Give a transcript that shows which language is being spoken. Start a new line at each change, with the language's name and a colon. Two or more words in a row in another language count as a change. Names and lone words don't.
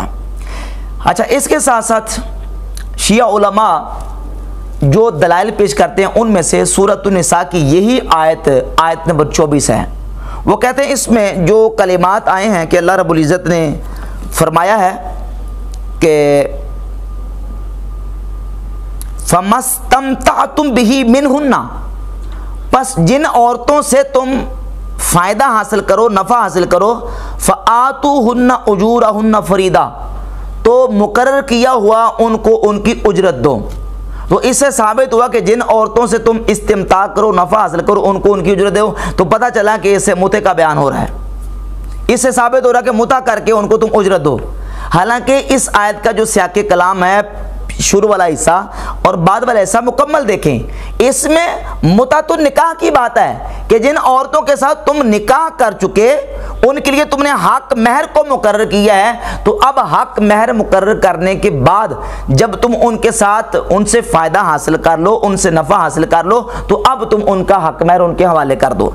Urdu: اچھا، اس کے ساتھ ساتھ شیعہ علماء جو دلائل پیش کرتے ہیں ان میں سے سورۃ النساء کی یہی آیت نمبر 24 ہے۔ وہ کہتے ہیں اس میں جو کلمات آئے ہیں کہ اللہ رب العزت نے فرمایا ہے کہ
Arabic: فَمَسْتَمْتَعْتُمْ بِهِ مِنْهُنَّ،
Urdu: پس جن عورتوں سے تم فائدہ حاصل کرو، نفع حاصل کرو،
Arabic: فَآتُوهُنَّ أُجُورَهُنَّ فَرِيضَةً،
Urdu: تو مقرر کیا ہوا ان کو ان کی اجرت دو۔ تو اس سے ثابت ہوا کہ جن عورتوں سے تم استمتاع کرو، نفع حاصل کرو، ان کو ان کی اجرت دو، تو پتہ چلا کہ اس سے متع کا بیان ہو رہا ہے، اس سے ثابت ہو رہا ہے کہ متع کر کے ان کو تم اجرت دو۔ حالانکہ اس آیت کا جو سیاق کلام ہے، شروع والا حصہ اور بعد والا حصہ مکمل دیکھیں، اس میں متعۃ النکاح کی بات ہے کہ جن عورتوں کے ساتھ تم نکاح کر چکے ان کے لیے تم نے حق مہر کو مقرر کیا ہے، تو اب حق مہر مقرر کرنے کے بعد جب تم ان کے ساتھ ان سے فائدہ حاصل کر لو، ان سے نفع حاصل کر لو، تو اب تم ان کا حق مہر ان کے حوالے کر دو۔